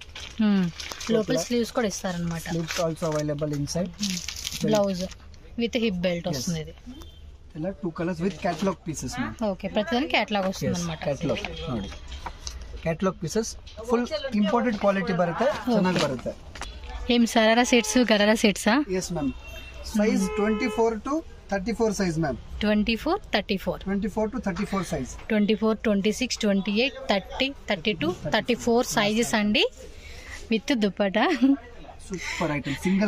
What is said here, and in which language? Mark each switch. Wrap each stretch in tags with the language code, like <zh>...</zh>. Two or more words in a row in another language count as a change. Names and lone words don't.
<te>లోపల స్లీవ్స్ కూడా ఇస్తారన్నమాట.</te> <en>sleeves also available inside.</en> <te>బ్లౌజ్ విత్ హిప్ బెల్ట్ వస్తుంది. ఇది ఇలా 2 కలర్స్ విత్ కేటలాగ్ పీసెస్ మ్యామ్. ఓకే ప్రతిదానికి కేటలాగ్ వస్తుంది అన్నమాట.</te> <kn>ಕ್ಯಾಟಲಾಗ್ ನೋಡಿ,</kn> <en>catalogue pieces full imported quality</en> <kn>ಬರುತ್ತೆ, ಚೆನ್ನಾಗಿ ಬರುತ್ತೆ.</kn> <te>ఏం సరారా సెట్స్, గరారా సెట్సా? yes మ్యామ్. సైజ్ 24 to 34 సైజ్ మ్యామ్. 24 34 24 to 34 సైజ్. 24 26 28 30 32 34 సైజెస్ అండి, విత్ దుపట్టా. సూపర్ ఐటమ్. సింగిల్</te>